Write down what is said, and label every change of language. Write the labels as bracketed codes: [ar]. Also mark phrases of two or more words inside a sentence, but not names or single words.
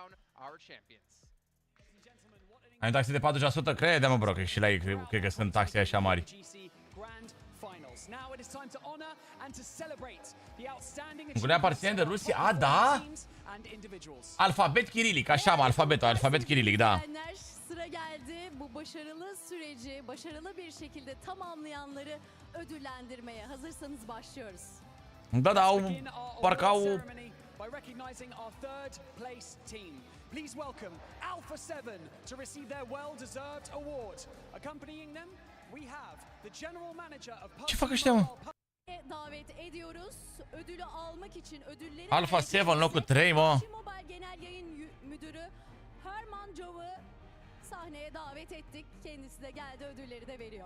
[ro] Ai taxe de 40%? Crede-mă, bro, că și la ei cred că sunt taxe așa mari. Ungurea aparține de Rusia? A, da? Alfabet kirilic, așa mă, alfabet kirilic, da. [tr] Sıra geldi bu başarılı süreci başarılı bir şekilde tamamlayanları ödüllendirmeye. Hazırsanız başlıyoruz. [ro] Da, da, parcă au... [en] By recognizing our third place team. Please welcome Alpha 7 to receive their well-deserved award. Accompanying them, we have the general manager of [ro] Ce fac ăștia, mă? [tr] Davet ediyoruz. Ödülü almak için ödülleri [ro] Alpha 7 în locul 3, mă. [tr] Mobile Genel Yayın Müdürü Herman Jov'u sahneye davet ettik. Kendisi de geldi, ödülleri de veriyor.